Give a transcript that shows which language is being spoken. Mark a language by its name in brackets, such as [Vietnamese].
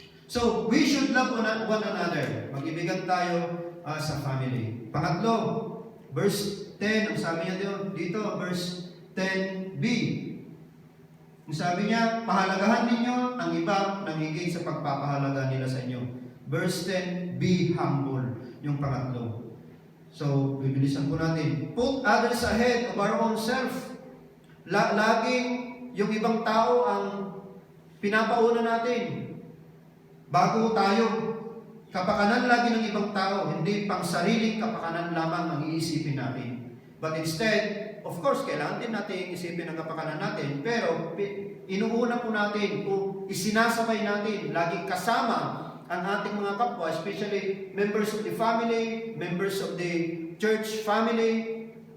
[English] So, we should love one another. [Filipino] Mag-ibigan tayo sa family. Pangatlo, verse 10, ang sabi niya dito, verse 10b. Ang sabi niya, pahalagahan ninyo ang iba nang higit sa pagpapahalaga nila sa inyo. [English] Verse 10, be humble. [Filipino] Yung pangatlo. So, bibilisan po natin. [English] Put others ahead of our own self. [Filipino] Laging yung ibang tao ang pinapauna natin. Bago tayo. Kapakanan lagi ng ibang tao, hindi pang sariling kapakanan lamang ang iisipin natin. [English] But instead, of course, [Filipino] kailangan din natin isipin ang kapakanan natin, pero inuuna po natin kung isinasabay natin, laging kasama ang ating mga kapwa, [English] especially members of the family, members of the church family.